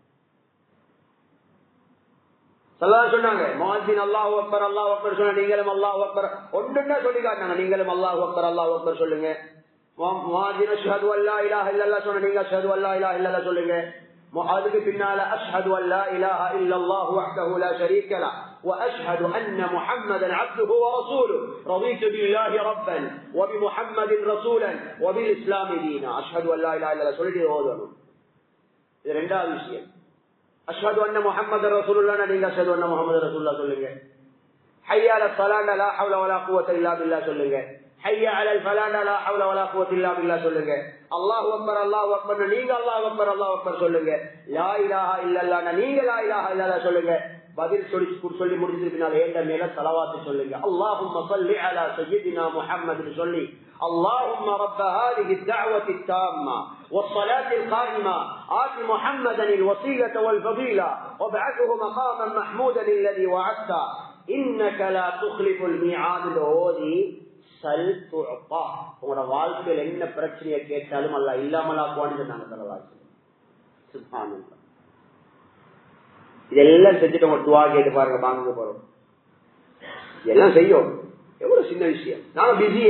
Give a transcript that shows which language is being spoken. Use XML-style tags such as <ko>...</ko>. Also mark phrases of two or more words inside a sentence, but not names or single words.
<ta>சொன்னாங்க முஅஜ்ஜின்</ta> <ar>الله أكبر الله أكبر</ar> <ta>சொன்ன நீங்களும்</ta> <ar>الله أكبر</ar> <ta>ஒன்றுன்னா சொல்லி காட்டினாங்க. நீங்களும்</ta> <ar>الله أكبر الله أكبر</ar> <ta>சொல்லுங்க. முஅஜ்ஜின்</ta> <ar>أشهد أن لا إله إلا الله</ar> <ta>சொன்ன நீங்க</ta> <ar>أشهد أن لا إله إلا الله</ar> <ta>சொல்லுங்க. அதுக்கு பின்னால</ta> <ar>أشهد أن لا إله إلا الله وحده لا شريك له واشهد ان محمدا عبده ورسوله رضيت بالله ربا وبمحمد رسولا وبالاسلام دينا. اشهد ان لا اله الا الله</ar> <ta>சொல்லிட்டு ஓதணும். இது இரண்டாவது விஷயம்.</ta> <ar>أشهد أن محمدا رسول الله நீங்க أشهد أن محمدا رسول الله சொல்லுங்க. حي على الصلاة لا حول ولا قوة إلا بالله சொல்லுங்க. حي على الفلاح لا حول ولا قوة إلا بالله சொல்லுங்க. الله أكبر நீங்க الله أكبر சொல்லுங்க. لا إله إلا الله நீங்க لا إله إلا الله சொல்லுங்க.</ar> <ta>பதில் சொல்லி முடிஞ்சதுக்கு பின்னால் ஏண்ட மேல ஸலவாத் சொல்லுங்க.</ta> <ar>اللهم صل على سيدنا محمد சொல்லி اللهم رب هذه الدعوة التامة والصلاة القائمة آت محمدا الوسيلة والفضيلة وابعثه مقاما محمودا الذي وعدته إنك لا تخلف الميعاد. சல் துஅத்தா.</ar> <ta>உங்களோட வாழ்க்கையில் என்ன பிரச்சனையை கேட்டாலும் அல்லாஹ் இல்லாமலாக்குவான்னு சொன்னாங்க</ta> <ar>صلى الله عليه وسلم.</ar> <ta>சுப்ஹானல்லாஹ். இதெல்லாம் செஞ்சுட்டு உங்க துஆ கேட்டு பாருங்க. வாங்க போறோம் எல்லாம் செய்யும். எவ்வளவு சின்ன விஷயம். நானும் பிஸியே.</ta>